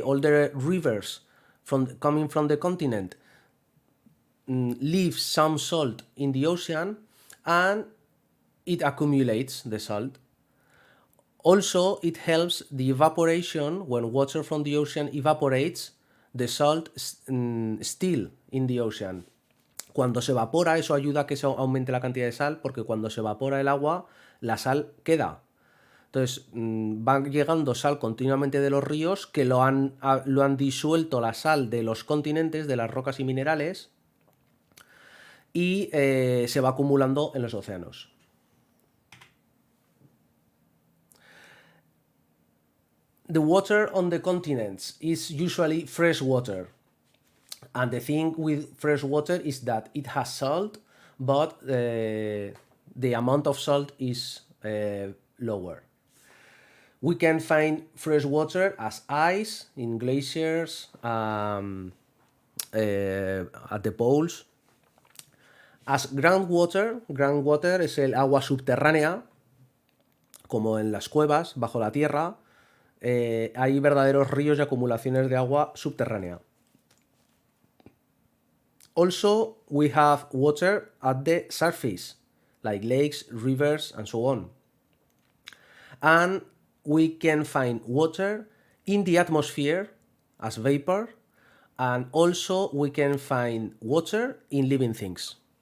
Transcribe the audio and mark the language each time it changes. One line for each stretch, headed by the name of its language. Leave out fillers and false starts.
English: All the rivers coming from the continent leave some salt in the ocean and it accumulates the salt. Also, it helps the evaporation. When water from the ocean evaporates, the salt still in the ocean.
Spanish: Cuando se evapora, eso ayuda a que se aumente la cantidad de sal, porque cuando se evapora el agua, la sal queda. Entonces, va llegando sal continuamente de los ríos que lo han disuelto la sal de los continentes, de las rocas y minerales, y se va acumulando en los océanos.
English: The water on the continents is usually fresh water. And the thing with fresh water is that it has salt, but the amount of salt is lower. We can find fresh water as ice in glaciers, at the poles. As groundwater
Spanish: es el agua subterránea, como en las cuevas, bajo la tierra. Hay verdaderos ríos y acumulaciones de agua subterránea.
English: Also, we have water at the surface, like lakes, rivers, and so on. And we can find water in the atmosphere as vapor, and also we can find water in living things.